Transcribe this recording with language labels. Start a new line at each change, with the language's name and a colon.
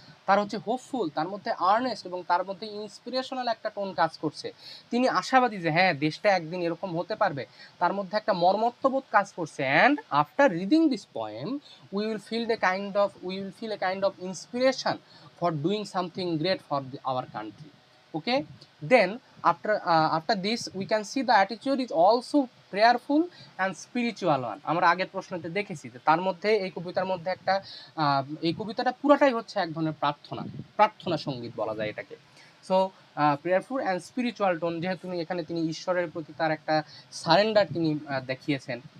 Bangla: তার হচ্ছে হোপফুল, তার মধ্যে আর্নেস্ট এবং তার মধ্যে ইন্সপিরেশনাল একটা টোন কাজ করছে। তিনি আশাবাদী যে হ্যাঁ দেশটা একদিন এরকম হতে পারবে, তার মধ্যে একটা মর্মত্ববোধ কাজ করছে।
English: And after reading this poem we will feel a kind of inspiration for doing something great for our country. Okay, then after this we can see the attitude is also prayerful and spiritual one.
Bangla: আমরা আগের প্রশ্নতে দেখেছি যে তার মধ্যে এই কবিতার মধ্যে একটা এই কবিতাটা পুরাটাই হচ্ছে এক ধরনের প্রার্থনা সঙ্গীত বলা যায় এটাকে।
English: so prayerful and spiritual tone,
Bangla: যেহেতু এখানে তিনি ঈশ্বরের প্রতি তার একটা সারেন্ডার তিনি দেখিয়েছেন।